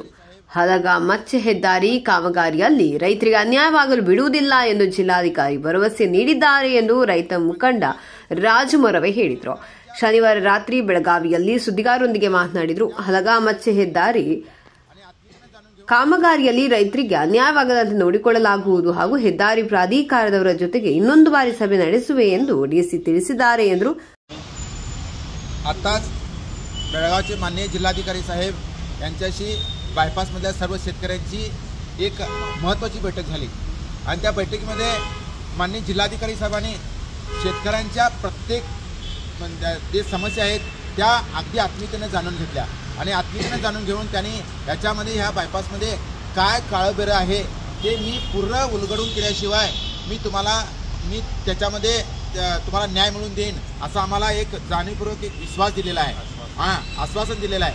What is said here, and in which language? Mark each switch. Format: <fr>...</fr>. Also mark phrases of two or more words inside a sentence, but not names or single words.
<kn>ಹಲಗ ಮಚ್ಚೆ ಹೆದ್ದಾರಿ ಕಾಮಗಾರಿಯಲ್ಲಿ ರೈತರಿಗೆ ಅನ್ಯಾಯವಾಗಲು ಬಿಡುವುದಿಲ್ಲ ಎಂದು ಜಿಲ್ಲಾಧಿಕಾರಿ ಭರವಸೆ ನೀಡಿದ್ದಾರೆ ಎಂದು ರೈತ ಮುಖಂಡ ರಾಜು ಮೊರವೆ ಹೇಳಿದರು. ಶನಿವಾರ ರಾತ್ರಿ ಬೆಳಗಾವಿಯಲ್ಲಿ ಸುದ್ದಿಗಾರರೊಂದಿಗೆ ಮಾತನಾಡಿದರು. ಹಲಗ ಮಚ್ಚೆ ಹೆದ್ದಾರಿ ಕಾಮಗಾರಿಯಲ್ಲಿ ರೈತರಿಗೆ ಅನ್ಯಾಯವಾಗದಂತೆ ನೋಡಿಕೊಳ್ಳಲಾಗುವುದು ಹಾಗೂ ಹೆದ್ದಾರಿ ಪ್ರಾಧಿಕಾರದವರ ಜೊತೆಗೆ ಇನ್ನೊಂದು ಬಾರಿ ಸಭೆ ನಡೆಸುವೆ ಎಂದು ಡಿಸಿ ತಿಳಿಸಿದ್ದಾರೆ ಎಂದರು.</kn> <mr>आताच बेळगावचे माननीय जिल्हाधिकारी साहेब यांच्याशी बायपासमधल्या सर्व शेतकऱ्यांची एक महत्त्वाची बैठक झाली आणि त्या बैठकीमध्ये माननीय जिल्हाधिकारी साहेबांनी शेतकऱ्यांच्या प्रत्येक जे समस्या आहेत त्या अगदी आत्मीयतेने जाणून घेतल्या आणि आत्मीयतेने जाणून घेऊन त्यांनी याच्यामध्ये ह्या बायपासमध्ये काय काळबेरं आहे ते मी पूर्ण उलगडून केल्याशिवाय मी त्याच्यामध्ये तुम्हाला न्याय मिळवून देईन असा आम्हाला एक जाणीवपूर्वक एक विश्वास दिलेला आहे, आश्वासन दिलेलं आहे.</mr>